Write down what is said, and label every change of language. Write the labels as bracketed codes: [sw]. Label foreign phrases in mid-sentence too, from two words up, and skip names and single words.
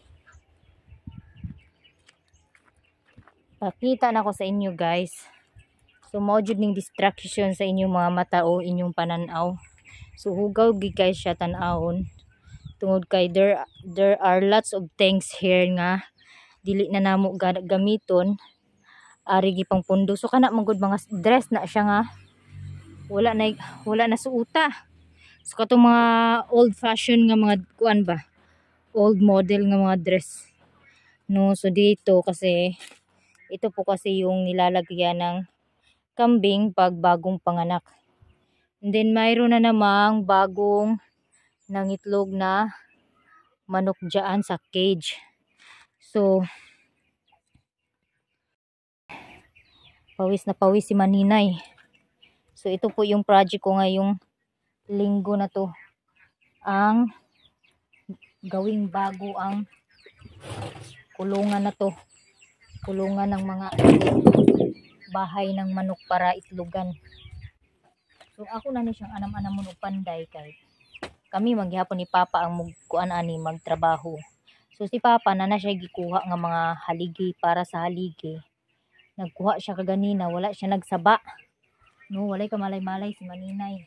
[ceb] Pakita na ko sa inyo guys. So mao jud ning distraction sa inyong mga mata o inyong pananaw. So hugaw gi guys siya tan-awon. Tungod kay [en] there are lots of things here [ceb] nga dili na namo gamiton. Ari gi pang pundo. So kana magud mga dress na siya nga wala na suuta. So katong mga [en] old fashion [ceb] nga mga kuan ba? [en] Old model [ceb] nga mga dress. [tl] No, so dito kasi ito po kasi yung nilalagyan ng kambing pag bagong panganak. And then mayroon na namang bagong nangitlog na manok diyan sa cage. So pawis na pawis si Maninay. So ito po yung project ko ngayong linggo na to, ang gawing bago ang kulungan na to, kulungan ng mga bahay ng manok para itlogan. [ceb] So ako na ni siyang anam-anam mo panday kay kami maghihapon ni Papa ang kuan ani magtrabaho. So si Papa na siya gikuha nga mga haligi para sa haligi. Nagkuha siya kaganina, wala siya nagsaba. No, walay ka malay-malay si Maninay.